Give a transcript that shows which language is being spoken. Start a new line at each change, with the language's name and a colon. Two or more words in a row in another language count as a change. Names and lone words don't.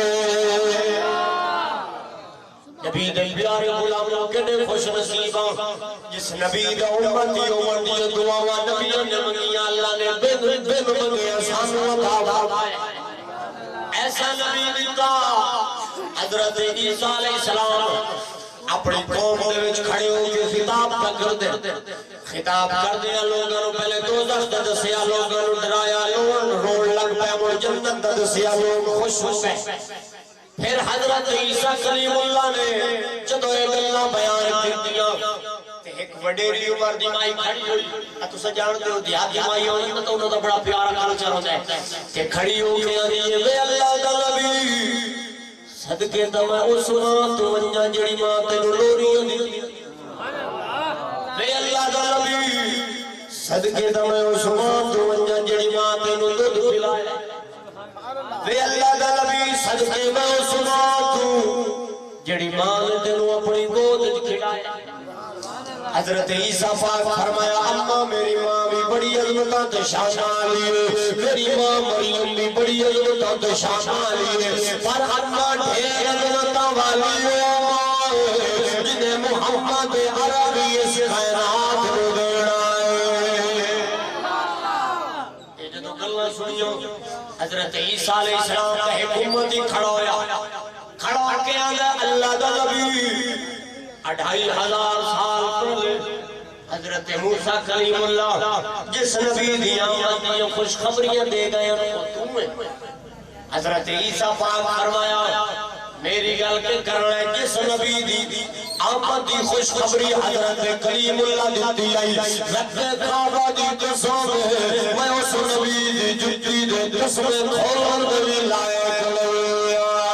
Punjabi: نبی دے پیارے غلاموں کنے خوش نصیباں جس نبی دا امتی دعا نبی نے منگیا اللہ نے بن منگیا سانو عطا فرمایا ایسا نبی دیتا حضرت عیسیٰ علیہ السلام اپنی قوم دے وچ کھڑے ہو کے خطاب کر دے خطاب کر دیا لوگوں پہلے دوزخ دا دسیا لوگوں ڈرایا لوگ روڑ لگ پے مڑ جنت دا دسیا لوگ خوش ہو گئے پھر حضرت عیسیٰ کلیم اللہ نے جدو یہ گلاں بیان کر دیا ایک وڈیری عمر دی مائی کھڑی ہوئی تو سجان دے دیہاتی مائی ہوئی تو انہوں دا بڑا پیارا کلچر ہوتا ہے کہ کھڑی ہو کے آدھی وے اللہ دا نبی صدقے دا میں اس ماں تو ونجا جڑی ماں تینو لوری دی وے اللہ دا نبی صدقے دا میں اس ماں تو ونجا جڑی ماں تینو دودھ پلائے وے اللہ دا نبی صدقے میں اس ماں تو جڑی ماں تینو اپنی گود کھڑائے حضرت عیسیٰ پاک فرمایا اماں میری ماں بھی بڑی عظمتاں تے شان والی ہے میری ماں مریم بھی بڑی عظمتاں تے شان والی ہے پر اماں ڈھیر عظمتاں والی ہے جنہیں محمد عربی اس کائنات نو دینا ہے یہ جدو گلاں سنیو حضرت عیسیٰ
Arabic: علیہ السلام
Punjabi: کا ایک امتی کھڑا ہویا کھڑا کے آگا اللہ دا نبی 2500 سال پہلے حضرت موسیٰ کلیم اللہ جس نبی دی آمد دی خوشخبریاں دے گئے وہ تو ہے حضرت عیسیٰ پاک فرمایا میری گل کے کرنا ہے جس نبی دی آمد دی خوشخبری حضرت کلیم اللہ دیتی آئی رب کعبہ دی قسم ہے میں اس نبی دی جتی دے قسم کھولن دے لائق لیا